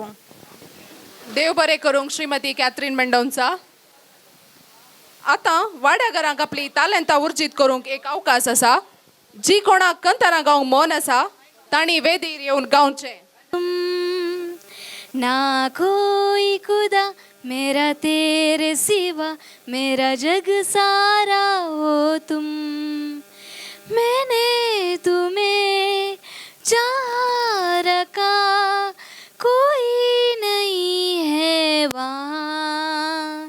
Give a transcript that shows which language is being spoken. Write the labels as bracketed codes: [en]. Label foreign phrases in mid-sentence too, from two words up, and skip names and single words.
[kok] देव बरें करूंक श्रीमती कॅथरीन मेंडोन्सा. आतां वाड्यागारांक आपली तालंतां उर्जीत करूंक एक अवकाश आसा. जी कोणाक कंतारां गावंक मन आसा तांणी वेदीर येवन गावचें. [hi] ना कोई खुदा मेरा तेरे सिवा, मेरा जग सारा हो तुम, मैंने तुम्हें चाह रखा, कोई नहीं है वहाँ.